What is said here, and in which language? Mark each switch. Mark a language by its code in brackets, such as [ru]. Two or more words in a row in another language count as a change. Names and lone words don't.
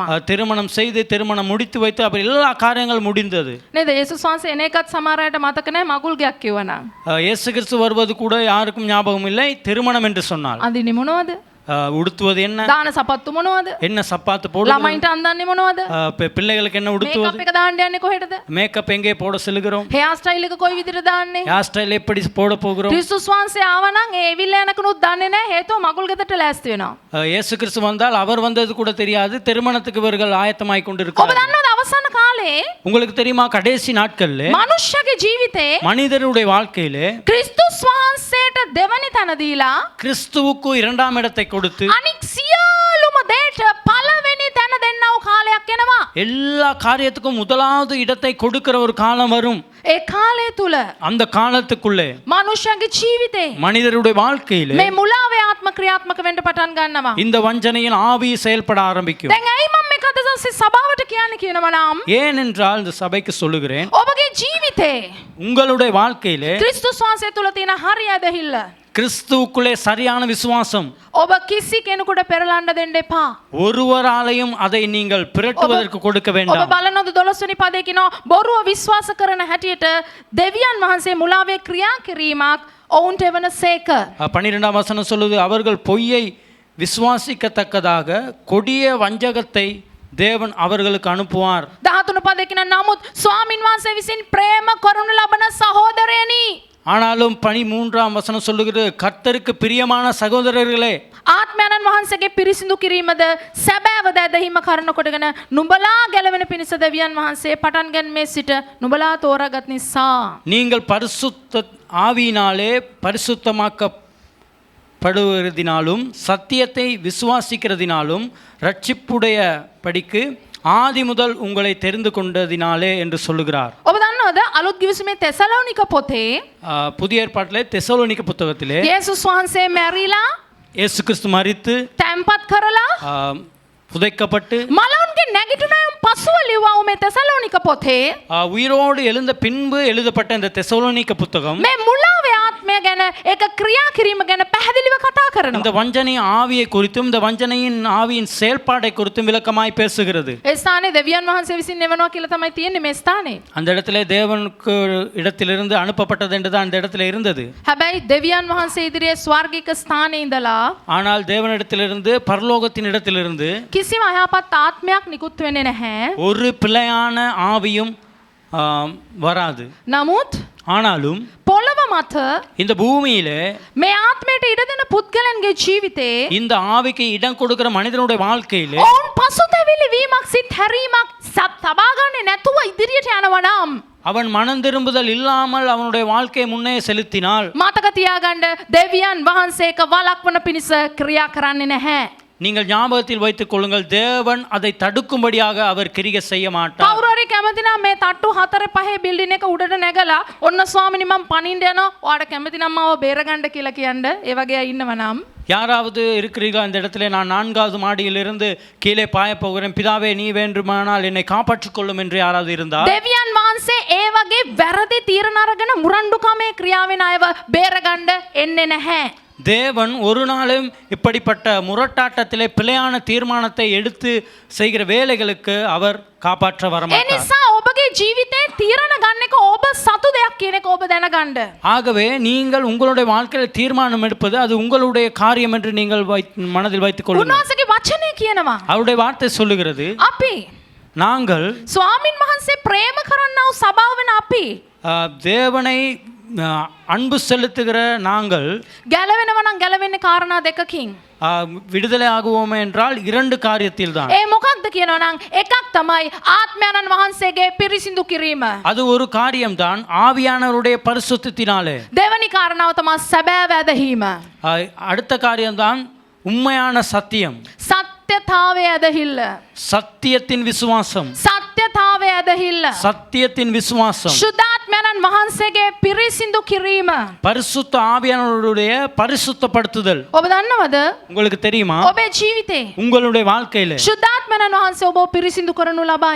[ta] திருமணம் செய்து திருமணம் முடித்து வைத்து அப்படி எல்லா காரியங்கள் முடிந்தது. [si] නේද? යේසුස් වහන්සේ එන එකත් සමහර අයට මතක නැහැ මගුල් ගයක් කිව්වනම්. [ta] இயேசு கிறிஸ்து வருவது கூட யாருக்கும் ஞாபகம் இல்லை. திருமணம் என்று சொன்னால் [si] අඳින්නේ මොනවද? [ta] உடுத்துவது என்ன, [si] දාන සපත්තු මොනවද? [ta] என்ன சப்பாத்து போடுவது, [si] ළමයින්ට අඳන්නේ මොනවද? [ta] பிள்ளைகளுக்கு என்ன உடுத்துவது, [si] මේකප් එක දාන්න යන්නේ කොහෙටද? [ta] மேக்கப் எங்கே போட செல்கிறோம், [en] hair style [si] එක කොයි විදිහට දාන්නේ? [en] hair style [ta] எப்படி போட போகிறோம். [si] ක්‍රිස්තුස් වහන්සේ ආවනම් ඒ එවිල්ල යනකනුත් දන්නේ නැහැ. හේතුව මගුල් ගෙදරට ලෑස්ති වෙනවා. [ta] இயேசு கிறிஸ்து வந்தால் அவர் வந்தது கூட தெரியாது. திருமணத்துக்கு இவர்கள் ஆயத்தமாய் [si] ඔබ [ta] கொண்டிருக்கிறார்கள். [si] දන්නවද අවසාන කාලේ [ta] உங்களுக்கு தெரியுமா, கடைசி நாட்கள்ல [si] මනුෂ්‍යගේ ජීවිතේ [ta] மனிதருடைய வாழ்க்கையிலே [si] ක්‍රිස්තුස් වහන්සේට දෙවනි තැන දීලා [ta] கிறிஸ்துவுக்கு இரண்டாம் இடத்தை கொடுத்து [si] අනික් සියලුම දේට පළවෙනි තැන දෙන්නව කාලයක් එනවා. [ta] எல்லா காரியத்துக்கும் முதலாவது இடத்தை கொடுக்கிற ஒரு காலம் வரும். [si] ඒ කාලය තුල [ta] அந்த காலத்துக்குள்ளே [si] මනුෂ්‍යගේ ජීවිතේ [ta] மனிதருடைய வாழ்க்கையிலே [si] මේ මුලාවේ ආත්ම ක්‍රියාත්මක වෙන්න පටන් ගන්නවා. [ta] இந்த வஞ்சனையின் ஆவி செயல்பட ஆரம்பிக்கும். [si] දැන් ඇයි මම මේක අද දවසේ සභාවට කියන්නේ කියනවා නම් [ta] ஏனென்றால் இந்த சபைக்கு சொல்லுகிறேன், [si] ඔබගේ ජීවිතේ [ta] உங்களுடைய வாழ்க்கையிலே [si] ක්‍රිස්තුස් වහන්සේ තුල තියෙන හරි ඇදහිල්ල [ta] கிறிஸ்துவுக்குள்ளே சரியான விசுவாசம் [si] ඔබ කිසි කෙනෙකුට පෙරලන්න දෙන්න එපා. [ta] ஒருவராலையும் அதை நீங்கள் பிரட்டுவதற்கு கொடுக்க [si] ඔබ [ta] வேண்டாம். [si] බලනොද 12 වෙනි පදේ කියනවා බොරුව විශ්වාස කරන හැටියට දෙවියන් වහන්සේ මුලාවේ ක්‍රියා කිරීමක් ඔවුන්ට එවන සේක. [ta] 12ஆம் வசனம் சொல்லுது, அவர்கள் பொய்யை விசுவாசிக்கத்தக்கதாக கொடிய வஞ்சகத்தை தேவன் அவர்களுக்கு அனுப்புவார். [si] 13 පදේ කියනවා නමුත් ස්වාමින් වහන්සේ විසින් ප්‍රේම කරනු ලබන සහෝදරයනි [ta] ஆனாலும் 13ஆம் வசனம் சொல்லுகிறது, கர்த்தருக்கு பிரியமான சகோதரர்களே, [si] ආත්මයන්න් වහන්සේගේ පිරිසිදු කිරීමද සැබෑව දැදහිම කරන කොටගෙන නුඹලා ගැලවෙන පිණිස දෙවියන් වහන්සේ පටන් ගැනීමේ සිට නුඹලා තෝරාගත් නිසා [ta] நீங்கள் பரிசுத்த ஆவியினாலே பரிசுத்தமாக்கப்படுவதினாலும் சத்தியத்தை விசுவாசிக்கிறதினாலும் ரட்சிப்புடைய படிக்கு ஆதி முதல் உங்களை தெரிந்து கொண்டதினாலே என்று சொல்லுகிறார். [si] ඔබ දන්නවද අලුත් ගිවිසුමේ තෙසලෝනික පොතේ [ta] புதிய ஏற்பாட்டிலே தெசலோனிக்க புத்தகத்திலே [si] යේසුස් වහන්සේ මැරිලා [ta] இயேசு கிறிஸ்து மரித்து [si] තැන්පත් කරලා [ta] புதைக்கப்பட்டு [si] මලවුන්ගේ නැගිටිනයන් පසුව ලිව්වා මේ තෙසලෝනික පොතේ [ta] உயிரோடு எழுந்த பின்பு எழுதப்பட்ட இந்த தெசலோனிக்க புத்தகம் [si] මේ මුලාවේ ආත්මය ගැන ඒක ක්‍රියා කිරීම ගැන පැහැදිලිව කතා කරනවා. [ta] இந்த வஞ்சனை ஆவியை குறித்தும் இந்த வஞ்சனையின் ஆவியின் செயல்பாடை குறித்தும் விளக்கமாய் பேசுகிறது. [si] ඒ ස්ථානේ දෙවියන් වහන්සේ විසින් එවනවා කියලා තමයි තියෙන්නේ මේ ස්ථානේ. [ta] அந்த இடத்திலே தேவனுக்கு இடத்திலிருந்து அனுப்பப்பட்டது என்றுதான் அந்த இடத்துல இருந்தது. [si] හැබැයි දෙවියන් වහන්සේ ඉදිරියේ ස්වර්ගික ස්ථානේ ඉඳලා [ta] ஆனால் தேவனிடத்திலிருந்து பரலோகத்தின் இடத்திலிருந்து [si] කිසිම අයහපත් ආත්මයක් නිකුත් වෙන්නේ නැහැ. [ta] ஒரு பிழையான ஆவியும் வராது. [si] නමුත් [ta] ஆனாலும் [si] පොළව මත [ta] இந்த பூமியிலே [si] මේ ආත්මයට ඉඩ දෙන පුද්ගලයන්ගේ ජීවිතේ [ta] இந்த ஆவிக்கு இடம் கொடுக்கிற மனிதனுடைய வாழ்க்கையிலே [si] ඔවුන් පසුතැවිලි වීමක් සිත් හැරීමක් තබා ගන්නේ නැතුව ඉදිරියට යනවා නම් [ta] அவன் மனம் திரும்புதல் இல்லாமல் அவனுடைய வாழ்க்கையை முன்னே செலுத்தினால் [si] මතක තියාගන්න දෙවියන් වහන්සේක වළක්වන පිණිස ක්‍රියා කරන්නේ නැහැ. [ta] நீங்கள் ஞாபகத்தில் வைத்துக் கொள்ளுங்கள், தேவன் அதை தடுக்கும்படியாக அவர் கிரியை செய்ய மாட்டார். [si] කවුරු හරි කැමති නම් මේ තට්ටු 4 5 බිල්ඩින් එක උඩට නැගලා ඔන්න ස්වාමිනී මම පනින්න යනවා. ඔයාට කැමති නම් මාව බේරගන්න කියලා කියන්න. ඒ වගේ අය ඉන්නව නම් [ta] யாராவது இருக்கிறீர்களா இந்த இடத்துல, நான் 4வது மாடியிலிருந்து கீழே பாய போகிறேன், பிதாவே நீ வேண்டுமானால் என்னை காப்பாற்றிக் கொள்ளும் என்று யாராவது இருந்தால் [si] දෙවියන් වහන්සේ ඒ වගේ වැරදි තීරණ අරගෙන මුරණ්ඩුකමේ ක්‍රියාවෙන් අයව බේරගන්න එන්නේ නැහැ. [ta] தேவன் ஒரு நாளும் இப்படிப்பட்ட முரட்டாட்டத்திலே பிழையான தீர்மானத்தை எடுத்து செய்கிற வேலைகளுக்கு அவர் காப்பாற்ற [si] ඒ [ta] வரமாட்டார். [si] නිසා ඔබගේ ජීවිතේ තීරණ ගන්න එක ඔබ සතු දෙයක් කියන එක ඔබ දැනගන්න. [ta] ஆகவே நீங்கள் உங்களுடைய வாழ்க்கையில் தீர்மானம் எடுப்பது அது உங்களுடைய காரியம் என்று நீங்கள் மனதில் வைத்துக் கொள்ளுங்கள். [si] උන්වහන්සේගේ වචනේ කියනවා [ta] அவருடைய வார்த்தை சொல்லுகிறது, [si] අපි [ta] நாங்கள் [si] ස්වාමින් වහන්සේ ප්‍රේම කරන්නව සභාව වෙන අපි [ta] தேவனை அன்பு செலுத்துகிற நாங்கள் [si] ගැලවෙනවා නම් ගැලවෙන්නේ කාරණා දෙකකින්. [ta] விடுதலை ஆகுவோமே என்றால் 2 காரியத்தில் தான். [si] ඒ මොකක්ද කියනවා නම් එකක් තමයි ආත්මයන්න් වහන්සේගේ පිරිසිදු කිරීම. [ta] அது ஒரு காரியம்தான், ஆவியானவருடைய பரிசுத்தத்தினாலே. [si] දෙවනි කාරණාව තමයි සැබෑ වැදහීම. [ta] அடுத்த காரியம்தான் உண்மையான சத்தியம், [si] සත්‍යතාවය ඇදහිල්ල. [ta] சத்தியத்தின் விசுவாசம், [si] සත්‍යතාවය ඇදහිල්ල. [ta] சத்தியத்தின் விசுவாசம், [si] සුද්ධාත්මයන්න් වහන්සේගේ පිරිසිදු කිරීම. [ta] பரிசுத்த ஆவியானவருடைய பரிசுத்தப்படுத்துதல். [si] ඔබ දන්නවද [ta] உங்களுக்கு தெரியுமா, [si] ඔබේ ජීවිතේ [ta] உங்களுடைய வாழ்க்கையில [si] සුද්ධාත්මයන් ආත්මයන් වහන්සේ ඔබව පිරිසිදු කරනු ලබයි.